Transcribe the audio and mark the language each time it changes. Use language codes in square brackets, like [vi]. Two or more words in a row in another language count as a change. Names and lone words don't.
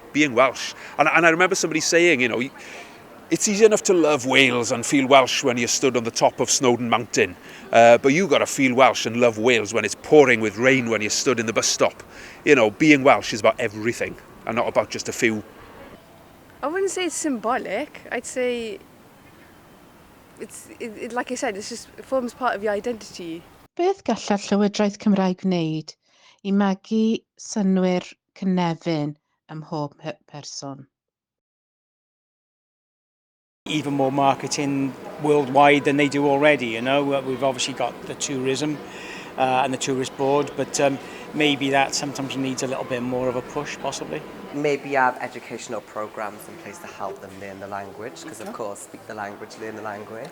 [en] Being Welsh, and I remember somebody saying, it's easy enough to love Wales and feel Welsh when you're stood on the top of Snowdon Mountain, but you got to feel Welsh and love Wales when it's pouring with rain when you're stood in the bus stop. Being Welsh is about everything and not about just a few. I wouldn't say it's symbolic. I'd say it like I said, it forms part of your identity. [cy] Beth gallai'r Llywodraeth Cymraeg wneud I magu synwyr Cynefin ym mhob person? [en] Even more marketing worldwide than they do already. We've obviously got the tourism and the tourist board, but maybe that sometimes needs a little bit more of a push, possibly. Maybe have educational programs in place to help them learn the language, because of course speak the language, learn the language.